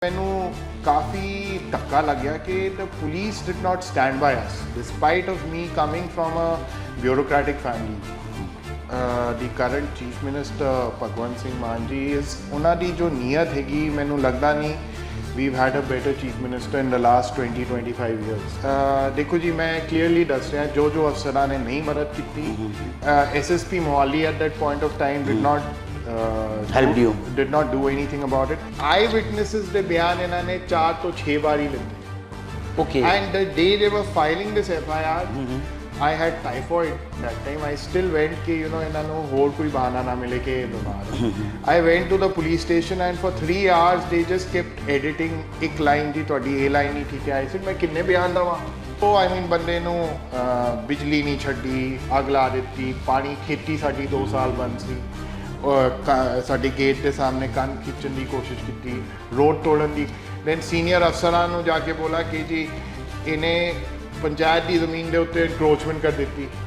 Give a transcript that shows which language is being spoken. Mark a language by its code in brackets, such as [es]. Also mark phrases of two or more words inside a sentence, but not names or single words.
[pa] ਮੈਨੂੰ ਕਾਫੀ ਧੱਕਾ ਲੱਗਿਆ ਕਿ [en] the police did not stand by us despite of me coming from a bureaucratic family. The current chief minister ਭਗਵੰਤ ਸਿੰਘ ਮਾਨ ਜੀ is [pa] ਉਹਨਾਂ ਦੀ ਜੋ ਨੀਅਤ ਹੈਗੀ ਮੈਨੂੰ ਲੱਗਦਾ ਨਹੀਂ [en] we've had a better chief minister in the last 20-25 years. [pa] ਦੇਖੋ ਜੀ ਮੈਂ clearly ਦੱਸ ਰਿਹਾ ਜੋ ਅਫਸਰਾਂ ਨੇ ਨਹੀਂ ਮਦਦ ਕੀਤੀ SSP ਮੋਹਾਲੀ [en] at that point of time did not helped you, did not do anything about it. [pa] Eyewitnesses ਦੇ ਬਿਆਨ ਇਹਨਾਂ ਨੇ 4 ਤੋਂ 6 ਵਾਰੀ ਲਿੱਤੇ. [en] okay, And the day they were filing this FIR, I had typhoid that time. I still went [pa] ਕਿ ਇਹਨਾਂ ਨੂੰ ਹੋਰ ਕੋਈ ਬਹਾਨਾ ਨਾ ਮਿਲੇ ਕਿ ਇਹ ਬਿਮਾਰ [en] I went to the police station and for 3 hours they just kept editing [pa] ਇੱਕ ਲਾਈਨ ਜੀ ਤੁਹਾਡੀ ਇਹ ਲਾਈਨ ਨਹੀਂ ਠੀਕ ਹੈ [en] I said [pa] ਮੈਂ ਕਿੰਨੇ ਬਿਆਨ ਦਵਾਂ ਉਹ [en] I mean [pa] ਬੰਦੇ ਨੂੰ ਬਿਜਲੀ ਨਹੀਂ ਛੱਡੀ ਅੱਗ ਲਾ ਦਿੱਤੀ ਪਾਣੀ ਖੇਤੀ ਸਾਡੀ 2 ਸਾਲ ਬੰਦ ਸੀ ਸਾਡੀ ਗੇਟ ਦੇ ਸਾਹਮਣੇ ਕੰਨ ਖਿੱਚਣ ਦੀ ਕੋਸ਼ਿਸ਼ ਕੀਤੀ ਰੋਡ ਤੋੜਨ ਦੀ [en] then senior [pa] ਅਫਸਰਾਂ ਨੂੰ ਜਾ ਕੇ ਬੋਲਾ ਕਿ ਜੀ ਇਹਨੇ ਪੰਚਾਇਤ ਦੀ ਜ਼ਮੀਨ ਦੇ ਉੱਤੇ ਇਨਕਰੋਚਮੈਂਟ ਕਰ ਦਿੱਤੀ